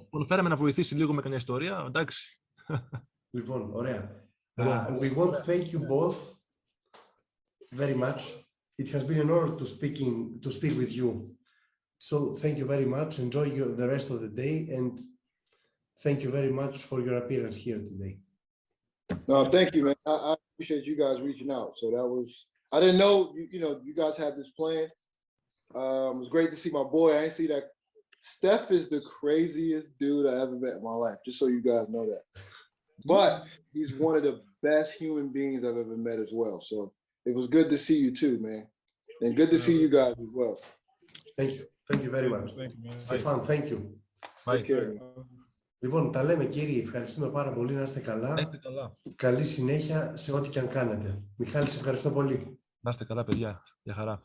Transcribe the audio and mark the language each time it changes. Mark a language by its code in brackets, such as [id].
[el] Τον φέραμε να βοηθήσει λίγο με καμιά ιστορία, εντάξει. Λοιπόν, ωραία. [en] We want to thank you both very much. It has been an honor to speak with you. So thank you very much. Enjoy the rest of the day, and thank you very much for your appearance here today. No, thank you, man. I appreciate you guys reaching out. So that was, I didn't know, you guys had this plan. It was great to see my boy. I didn't see that. Steph is the craziest dude I ever met in my life, just so you guys know that. But he's one of the best human beings I've ever met as well. So it was good to see you too, man. And good to see you guys as well. Thank you. Thank you very much. Thank you, man. Stefan, thank you. Take care. [el] Λοιπόν, τα λέμε κύριοι, ευχαριστούμε πάρα πολύ, να είστε καλά. Να είστε καλά. Καλή συνέχεια σε ό,τι και αν κάνετε. Μιχάλη, σε ευχαριστώ πολύ. Να είστε καλά, παιδιά. Γεια χαρά.